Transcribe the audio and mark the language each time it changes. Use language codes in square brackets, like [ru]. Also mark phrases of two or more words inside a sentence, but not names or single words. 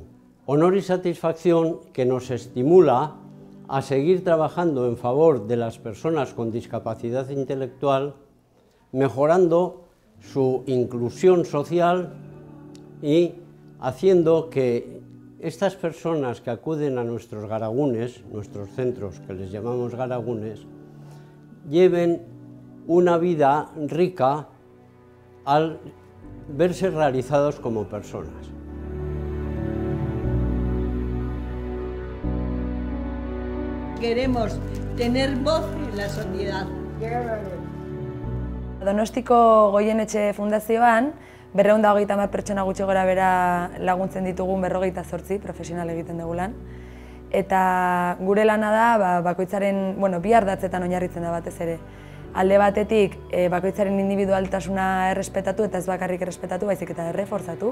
[es] Honor y satisfacción que nos estimula a seguir trabajando en favor de las personas con discapacidad intelectual, mejorando su inclusión social y haciendo que estas personas que acuden a nuestros garagunes, nuestros centros que les llamamos garagunes, lleven una vida rica al verse realizados como personas. Queremos tener voz en la sociedad. [eu] Donostiko Goienetxe Fundazioan 230 pertsona gutxi gora bera laguntzen ditugun 48 profesional egiten dugu lan. Eta gure lana da bakoitzaren, bi ardatzetan oinarritzen da batez ere. Alde batetik bakoitzaren individualtasuna errespetatu eta ez bakarrik errespetatu, baizik eta erreforzatu.